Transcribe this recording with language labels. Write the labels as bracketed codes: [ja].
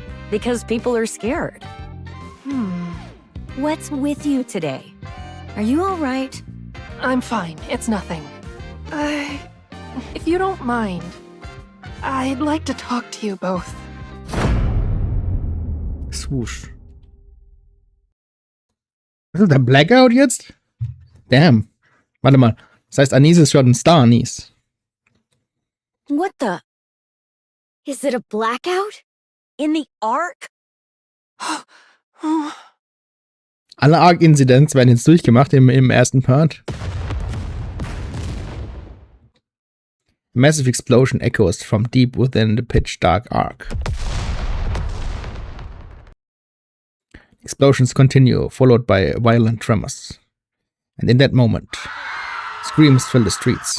[en] Because people are scared. What's with you today? Are you all right? I'm fine. It's nothing. If you don't mind, I'd like to talk to you both. Swoosh. [de] Was ist der Blackout jetzt? Damn. Warte mal. Das heißt, Anis ist schon ein Star, Anis. [en] What the? Is it a blackout? In the Ark? [de] Alle Arc-Incidents werden jetzt durchgemacht im ersten Part. [en] A massive explosion echoes from deep within the pitch-dark Ark. Explosions continue, followed by violent tremors. And in that moment, screams fill the streets.